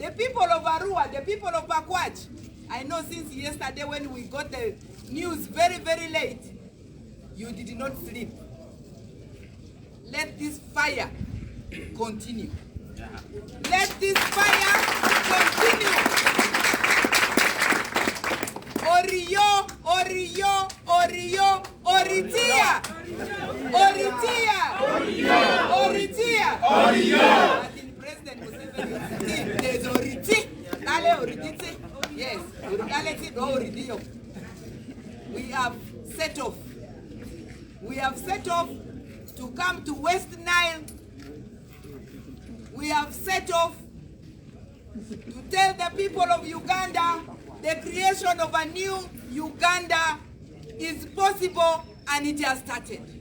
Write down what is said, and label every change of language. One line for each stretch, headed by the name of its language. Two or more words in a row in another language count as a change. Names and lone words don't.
English: The people of Arua, the people of Bakwach, I know since yesterday when we got the news very, very late, you did not sleep. Let this fire continue. Let this fire continue. Orio, Orio, Orio, Oritia. Oritia. Oritia. Oritia. President Museveni, there's Oriti. Dale Oriti. Yes. We have set off. We have set off to come to West Nile. We have set off to tell the people of Uganda the creation of a new Uganda is possible and it has started.